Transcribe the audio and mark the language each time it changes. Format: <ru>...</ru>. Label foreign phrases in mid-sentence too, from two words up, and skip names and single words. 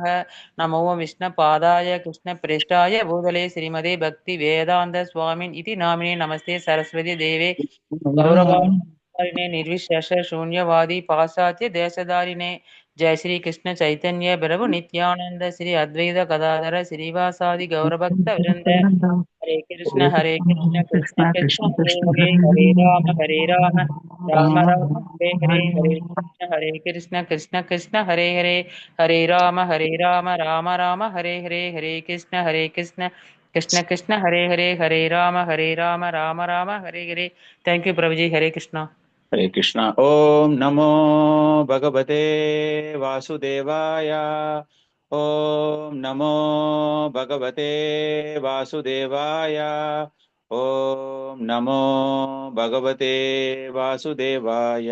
<sa>नमो विष्णुपादाय कृष्णप्रेष्ठाय भूतले श्रीमते भक्तिवेदान्त स्वामिन् इति नामिने नमस्ते सरस्वती देवे गौरवाणिने निर्विशेष शून्यवादी पाश्चात्य देशधारिणे जय श्री कृष्ण चैतन्य प्रभु नित्यानंद श्री अद्वैत गदाधर श्रीवासादि गौरभक्त वृंद हरे कृष्ण कृष्ण कृष्ण हरे राम राम राम हरे कृष्ण कृष्ण हरे राम राम हरे कृष्ण कृष्ण कृष्ण हरे राम राम हरे।</sa> <en>thank you</en> <hi>प्रभु जी। हरे कृष्णा।</hi> <sa>हरे कृष्णा। ओम नमो भगवते वासुदेवाय। ओम नमो भगवते वासुदेवाय। ओम नमो भगवते वासुदेवाय।</sa>